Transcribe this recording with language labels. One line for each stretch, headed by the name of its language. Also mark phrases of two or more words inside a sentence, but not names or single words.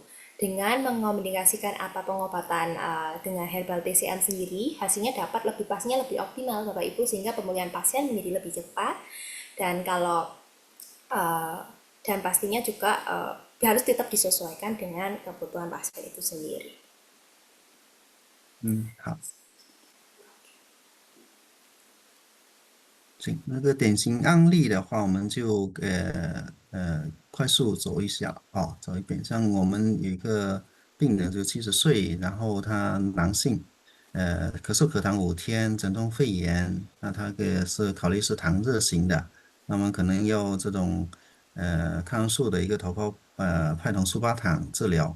Indonesian: Dengan mengomunikasikan apa pengobatan dengan herbal TCM sendiri, hasilnya dapat lebih pastinya lebih optimal Bapak Ibu, sehingga pemulihan pasien menjadi lebih cepat. Dan kalau dan pastinya juga harus tetap disesuaikan dengan kebutuhan pasien itu sendiri.
Chinese: 好。行，那个典型案例的话，我们就快速走一下啊，走一遍。像我们有一个病人就70岁，然后他男性，咳嗽咳痰5天，诊断肺炎，那他是考虑是糖热型的，那么可能要这种抗生素的一个头孢派酮苏巴糖治疗。